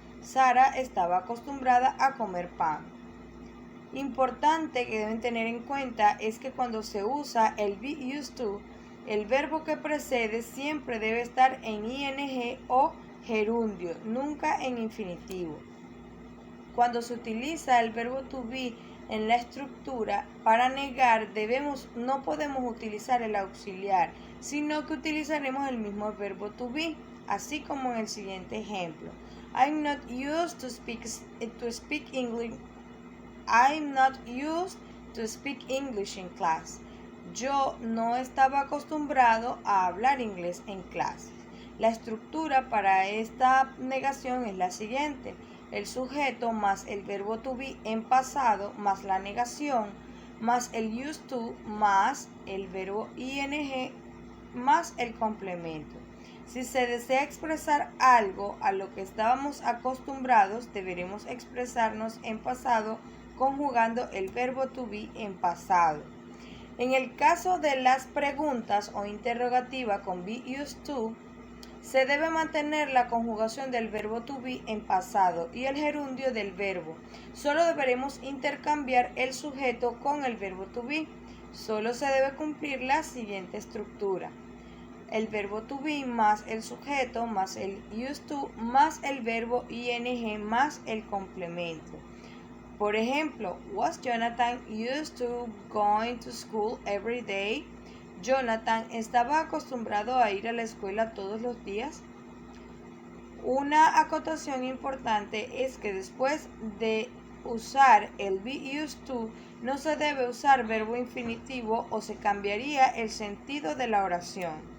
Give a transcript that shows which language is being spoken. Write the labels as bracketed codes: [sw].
[es] Sara estaba acostumbrada a comer pan. Importante que deben tener en cuenta es que cuando se usa el be used to, el verbo que precede siempre debe estar en ing o gerundio, nunca en infinitivo. Cuando se utiliza el verbo to be en la estructura, para negar no podemos utilizar el auxiliar, sino que utilizaremos el mismo verbo to be, así como en el siguiente ejemplo. [en] I'm not used to speak English. I'm not used to speak English in class. [es] Yo no estaba acostumbrado a hablar inglés en clase. La estructura para esta negación es la siguiente: el sujeto más el verbo to be en pasado más la negación más el used to más el verbo ing más el complemento. Si se desea expresar algo a lo que estábamos acostumbrados, deberemos expresarnos en pasado conjugando el verbo to be en pasado. En el caso de las preguntas o interrogativa con be used to, Se debe mantener la conjugación del verbo to be en pasado y el gerundio del verbo. Solo deberemos intercambiar el sujeto con el verbo to be. Solo se debe cumplir la siguiente estructura: el verbo to be más el sujeto más el used to más el verbo ing más el complemento. Por ejemplo, [en] was Jonathan used to going to school every day? [es] Jonathan estaba acostumbrado a ir a la escuela todos los días. Una acotación importante es que después de usar el be used to, no se debe usar verbo infinitivo o se cambiaría el sentido de la oración.